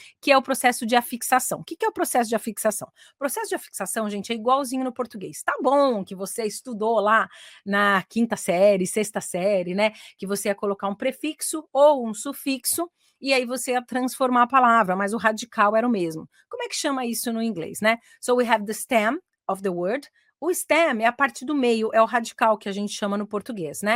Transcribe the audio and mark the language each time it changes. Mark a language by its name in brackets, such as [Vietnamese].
[Portuguese] Que é o processo de afixação. O que é o processo de afixação? O processo de afixação, gente, é igualzinho no português. Tá bom que você estudou lá na 5ª série, 6ª série, né? Que você ia colocar um prefixo ou um sufixo, e aí você ia transformar a palavra, mas o radical era o mesmo. Como é que chama isso no inglês, né? [English] So we have the stem of the word. [Portuguese] O stem é a parte do meio, é o radical que a gente chama no português, né? E aí a gente pode estar acrescentando um prefixo